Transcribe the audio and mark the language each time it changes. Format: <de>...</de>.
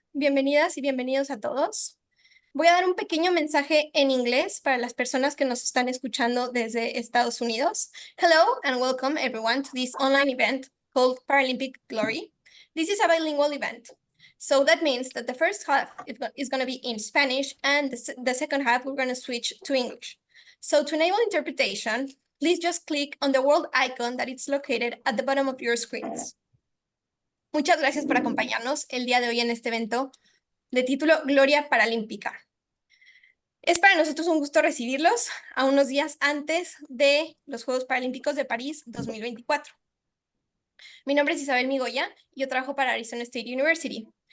<es>Bienvenidas y bienvenidos a todos. Voy a dar un pequeño mensaje en inglés para las personas que nos están escuchando desde Estados Unidos.</es> <en>Hello and welcome everyone to this online event called Paralympic Glory. This is a bilingual event. So that means that the first half is going to be in Spanish and the second half we're going to switch to English. So to enable interpretation, please just click on the world icon that is located at the bottom of your screens.</en> <es>Muchas gracias por acompañarnos el día de hoy en este evento de título Gloria Paralímpica. Es para nosotros un gusto recibirlos a unos días antes de los Juegos Paralímpicos de París 2024. Mi nombre es Isabel Migoya y yo trabajo para Arizona State University.</es>